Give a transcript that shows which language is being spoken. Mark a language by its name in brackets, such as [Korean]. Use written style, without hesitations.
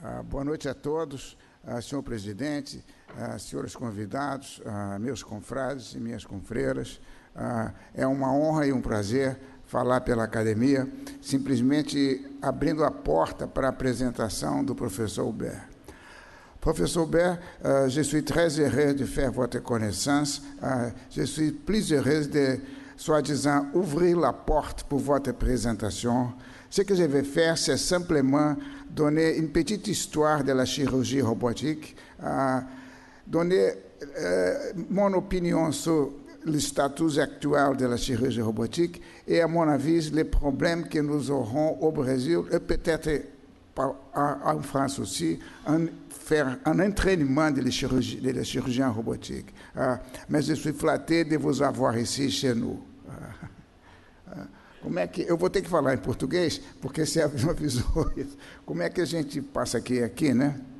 [Portuguese] Boa noite a todos, senhor presidente, senhores convidados, meus confrades e minhas confreiras. É uma honra e um prazer falar pela academia, simplesmente abrindo a porta para a apresentação do professor Hubert. [French] Professor Hubert, je suis très heureux de faire votre connaissance. Je suis plus heureuse de soi-disant ouvrir la porte pour votre présentation. Ce que je vais faire, c'est simplement donner une petite histoire de la chirurgie robotique, donner mon opinion sur le statut actuel de la chirurgie robotique et, à mon avis, les problèmes que nous aurons au Brésil et peut-être en France aussi, faire un entraînement de chirurgiens robotiques. Mais je suis flatté de vous avoir ici chez nous. [Portuguese] Como é que eu vou ter que falar em português, porque você avisou isso. Como é que a gente passa aqui, né?